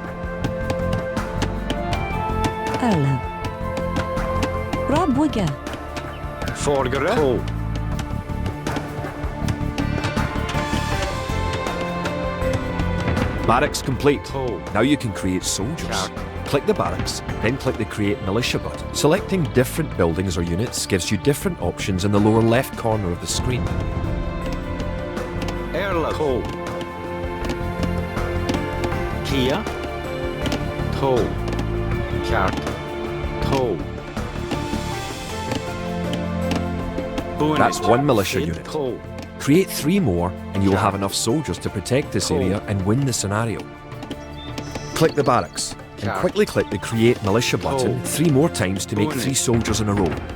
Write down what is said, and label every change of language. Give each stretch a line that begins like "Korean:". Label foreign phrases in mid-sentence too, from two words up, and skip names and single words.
English: Erlov. Rabwigge. Forgere. Toe. Barracks complete. Toe. Now you can create soldiers. Click the barracks, then click the Create Militia button. Selecting different buildings or units gives you different options in the lower left corner of the screen. Erlov. Toe. Kia. Toe. Cart. Toe. That's 1 militia unit. Toe. Create 3 more and you'll have enough soldiers to protect this area and win the scenario. Click the barracks and quickly click the Create Militia button 3 more times to make 3 soldiers in a row.